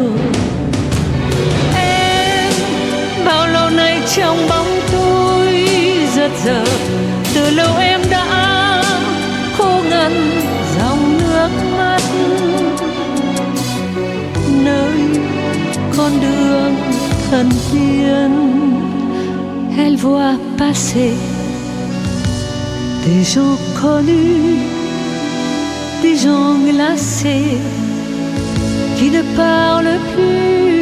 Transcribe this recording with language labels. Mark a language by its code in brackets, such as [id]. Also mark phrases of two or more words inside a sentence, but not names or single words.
[vi] Em bao lâu nay trong bóng tối giật giờ, từ lâu em đã khô ngần dòng nước mắt. Nơi con đường thân thiên, [fr] elle voit passer des gens connus, des gens glacés qui ne parlent plus.